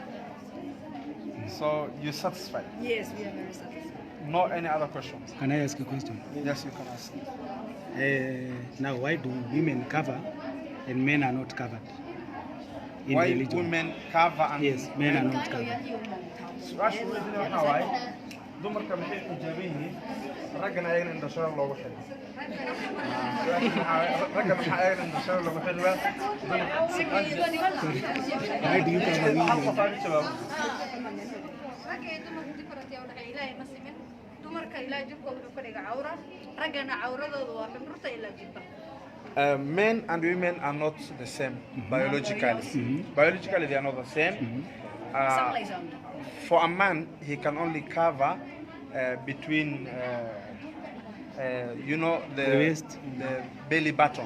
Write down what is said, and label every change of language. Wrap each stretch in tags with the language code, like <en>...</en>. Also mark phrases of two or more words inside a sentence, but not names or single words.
<en>So you're satisfied? Yes, we are very satisfied. No any other questions? Can I ask a question? Yes, you can ask. Now, why do women cover and men are not covered in Why religion? women cover and Yes, men are not covered.</en> <so>su-aasha weydiina waxaa waaye dumarka maxay xijaaban yihiin raggana ayagana indhashada loogu xidho ragga maxaa ayagana indhashada loogu xidho</so> <en>Why do you cover</en> <so>hal</so> <en>women?</en> <so>qof aan jawaabo ragga iyo dumarku different yaa waxay ilaahay ma simin dumarka ilaahay jirkooda wuxuu ka dhiga cawra raggana cawradooda waa xundurta ilaa jilba</so> <en>Men and women are not the same biologically. Biologically, they are not the same. For a man, he can only cover between, The waist. the belly button</en>